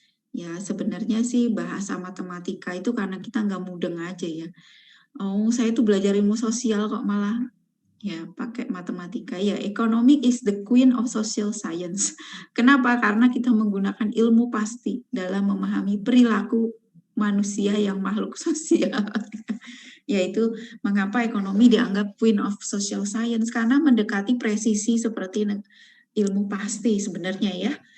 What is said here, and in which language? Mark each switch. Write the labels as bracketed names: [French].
[Indonesian] Ya sebenarnya sih bahasa matematika itu karena kita nggak mudeng aja ya. Oh saya tuh belajar ilmu sosial kok malah ya pakai matematika. [English] Ya economic is the queen of social science. [Indonesian] Kenapa? Karena kita menggunakan ilmu pasti dalam memahami perilaku manusia yang makhluk sosial. Yaitu mengapa ekonomi dianggap [English] queen of social science, [Indonesian] karena mendekati presisi seperti ilmu pasti sebenarnya ya.